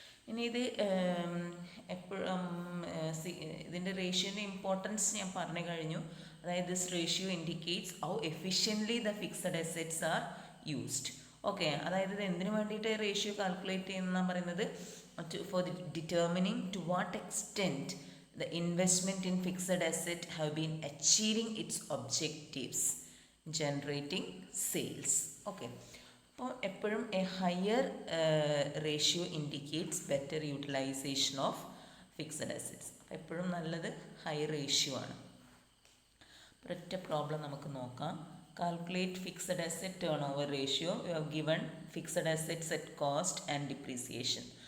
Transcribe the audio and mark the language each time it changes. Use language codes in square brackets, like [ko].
[ml] ഇനി ഇത് എപ്പോഴും ഇതിൻ്റെ റേഷ്യോൻ്റെ ഇമ്പോർട്ടൻസ് ഞാൻ പറഞ്ഞു കഴിഞ്ഞു. അതായത് [en] This ratio indicates how efficiently the fixed assets are used. [ml] Okay, അതായത് ഇത് എന്തിനു വേണ്ടിയിട്ട് റേഷ്യോ കാൽക്കുലേറ്റ് ചെയ്യുന്നതാണ് പറയുന്നത്? [en] For determining to what extent the investment in fixed asset have been achieving its objectives, generating sales. Okay, [ml] അപ്പോൾ എപ്പോഴും [en] A higher ratio indicates better utilisation of fixed assets. [ml] അപ്പോൾ എപ്പോഴും നല്ലത് ഹൈ റേഷ്യോ ആണ്. ഒരൊറ്റ problem നമുക്ക് നോക്കാം. [en] Calculate fixed asset turnover ratio. You have given fixed assets at cost and depreciation.